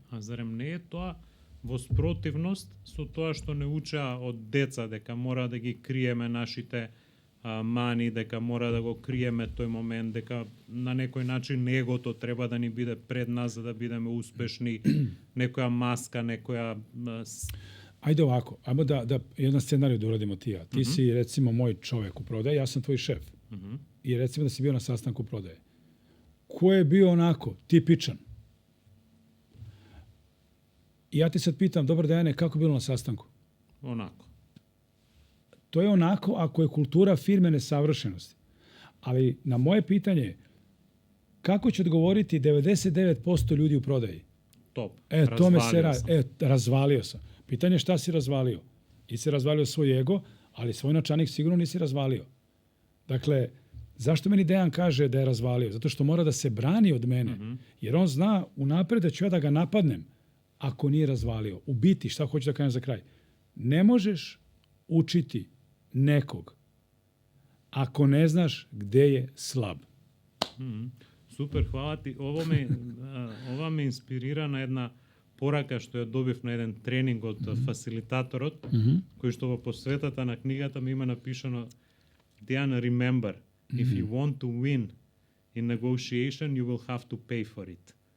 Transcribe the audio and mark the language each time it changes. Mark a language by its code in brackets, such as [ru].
[mk] A зарем не е тоа во спротивност со тоа што не учеа од деца дека мора да ги криеме нашите мани, дека мора да го криеме тој момент, дека на некој начин егото треба да ни биде пред нас за да бидеме успешни, некоја маска, некоја [sr] Ajde ovako, ajmo da jedan scenarij da uradimo ti ja. Ti si recimo moj čovek u prodaji, ja sam tvoj šef. I recimo da si bio na sastanku prodaje. Ko je bio onako, tipičan? I ja ti sad pitam, dobar Dejane, kako je bilo na sastanku? онако. To je onako ako je kultura firme nesavršenosti. Ali na moje pitanje, kako će odgovoriti 99% ljudi u prodaji? Топ. To me se Развалио сам. razvalio sam. Pitanje je šta si razvalio? I si razvalio svoj ego, ali svoj novčanik sigurno nisi razvalio. Dakle, zašto meni Dejan kaže da je razvalio? Zato što mora da se brani od mene. Jer on zna unapred da ću ja da ga napadnem ako nije razvalio. U biti, šta hoću da kažem za kraj? Ne možeš učiti nekog ako ne znaš gde je slab. [mk] Супер, хвала ти. Ова ме инспирира на една порака што ја добив на еден тренинг од фасилитаторот, кој што во посветата на книгата ми има напишано Dejan, [en] remember, if you want to win in negotiation, you will have to pay for it.